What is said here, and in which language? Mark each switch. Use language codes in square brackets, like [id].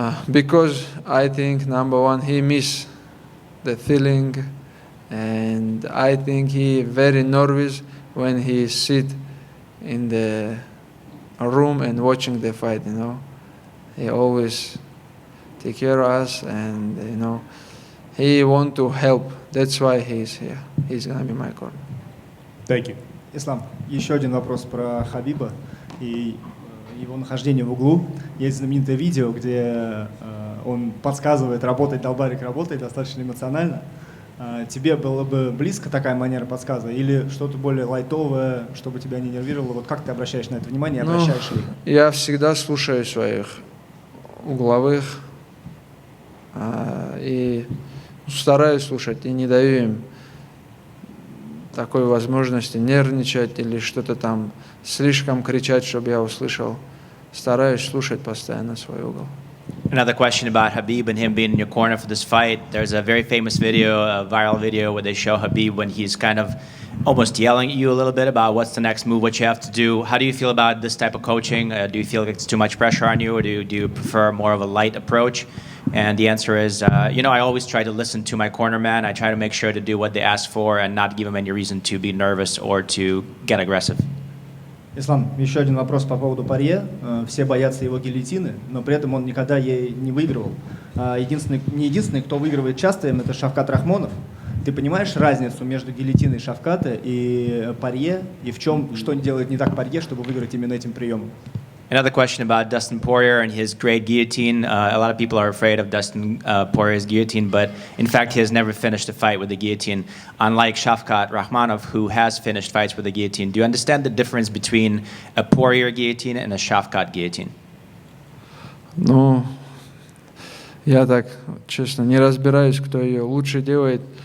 [en] Because I think, number one, he missed the feeling, and I think he very nervous when he sit in the room and watching the fight, you know. He always take care of us, and, you know, he want to help. That's why he's here. He's gonna be my corner. Thank you. [ru] Ислам, еще один вопрос про Хабиба и его нахождение в углу. Есть знаменитое видео, где он подсказывает, долбарик работает достаточно эмоционально. Тебе было бы близко такая манера подсказа или что-то более лайтовое, чтобы тебя не нервировало? Вот как ты обращаешь на это внимание, обращаешь ли? Я всегда слушаю своих угловых и стараюсь слушать, и не даю им такой возможности нервничать или что-то там слишком кричать, чтобы я услышал. Стараюсь слушать постоянно свой угол. [en] Another question about Khabib and him being in your corner for this fight. There's a very famous video, a viral video, where they show Khabib when he's kind of almost yelling at you a little bit about what's the next move, what you have to do. How do you feel about this type of coaching? Do you feel like it's too much pressure on you, or do you prefer more of a light approach? And the answer is, I always try to listen to my corner man. I try to make sure to do what they ask for and not give them any reason to be nervous or to get aggressive. [ru] Ислам, еще один вопрос по поводу Порье. Все боятся его гильотины, но при этом он никогда ей не выигрывал. Не единственный, кто выигрывает часто им, это Шавкат Рахмонов. Ты понимаешь разницу между гильотиной Шавката и Порье, и что делает не так Порье, чтобы выиграть именно этим приемом? [en] Another question about Dustin Poirier and his great guillotine. A lot of people are afraid of Dustin Poirier's guillotine, but in fact, he has never finished a fight with a guillotine, unlike Shavkat Rakhmonov, who has finished fights with a guillotine. Do you understand the difference between a Poirier guillotine and a Shavkat guillotine? [ru] Ну, я так, честно, не разбираюсь, кто ее лучше делает.